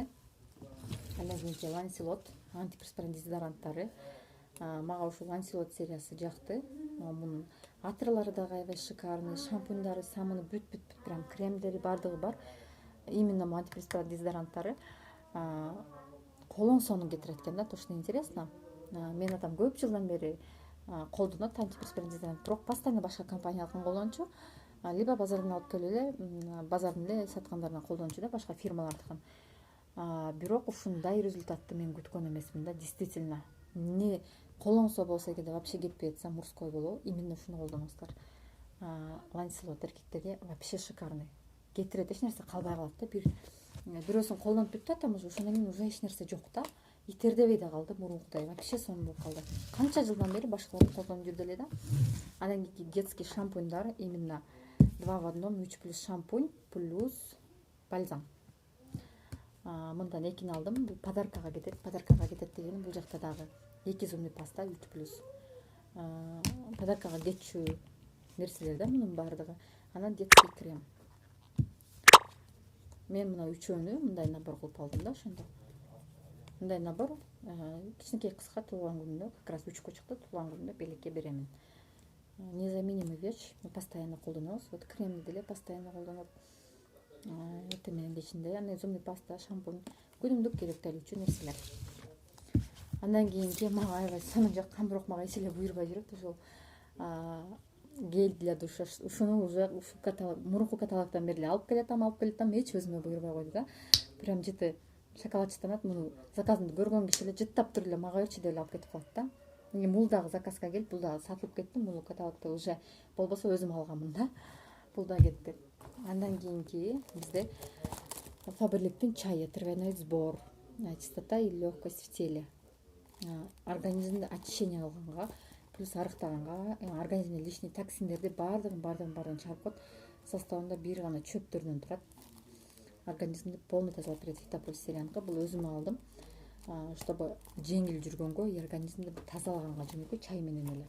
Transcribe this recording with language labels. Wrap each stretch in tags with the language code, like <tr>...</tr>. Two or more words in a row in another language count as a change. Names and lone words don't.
<ky>Андан кийин Ланселот антиперспирант дезодоранттары. Мага ушул Ланселот сериясы жакты. Мунун атырлары дагы аябай шикарный, шампуньдары, самыны бүт прям кремдери баардыгы бар. Именно антиперспирант дезодоранттары колонсонун кетирет экен да.</ky> <ru>То, что интересно,</ru> <ky>мен адам көп жылдан бери колдонот антиперспирант дезодорант, бирок постоянно башка компаниялыкын колдончу, либо базардан алып келип эле базардын эле саткандарынан колдончу да, башка фирмалардыкын. Бирок ушундай результатты мен күткөн эмесмин да, действительно. Не колонсо болсо эгерде вообще кетпей жатса, мужской болобу, именно ушуну колдонуңуздар. Ланселот эркектерге вообще шикарный. Кетирет, эч нерсе калбай калат да. Бирөөсүн колдонуп бүттү атам, ошондон кийин уже эч нерсе жок да. Итердебей да калды, мурункудай вообще сонун болуп калды. Канча жылдан бери башкалар колдонуп жүрдү эле да. Андан кийин</ky> <ru>детский шампуньдар, именно 2 в 1, 3 плюс шампунь плюс бальзам.</ru> <ky>Мындан экини алдым, бул подаркага кетет. Подаркага кетет дегеним, бул жакта дагы 2</ky> <ru>зубный паста</ru> <ky>3 плюс. Подаркага кетчү нерселер да мунун баардыгы. Анан</ky> <ru>детский крем.</ru> <ky>Мен мына үчөөнү мындай набор кылып алдым да, ошондо. Мындай набор кичинекей кызга туулган күнүндө,</ky> <ru>как раз</ru> <ky>3 чыкты, туулган күнүндө белекке беремин.</ky> <ru>Незаменимый вещь, мы постоянно колдонобуз.</ru> <ky>Вот кремди деле постоянно колдонот. Эртең менен кечинде, аны</ky> <ru>зубный паста,</ru> <ky>шампунь, күнүмдүк керектелүүчү нерселер. Андан кийинки мага аябай сонун жаккан, бирок мага эч эле буйрбай жүрөт, ушул</ky> <ru>гель для душа.</ru> <ky>Ушуну уже ушу каталог, мурунку каталогдон бери алып келатам, эч өзүмө буйрбай койду да. Прям жыты шоколадчыдан муну заказымды көргөн киши эле жыттап туруп эле мага берчи деп алып кетип калат да. Бул дагы заказга келип, бул дагы сатылып кетти, бул каталогдо уже болбосо өзүм алганмын да. Бул да кетти. Андан кийинки бизде Фаберликтин чайы,</ky> <ru>травяной сбор, чистота и легкость в теле.</ru> <ky>Организмде очищение кылганга, плюс арыктаганга, организмде лишний токсиндерди баардыгын чыгарып коет. Составында бир гана чөптөрдөн турат. Организмди полный тазалап берет. Фитополистиренка, бул өзүм алдым, чтобы жеңил жүргөнгө и организмди тазалаганга жөнөкөй чай менен эле.</ky>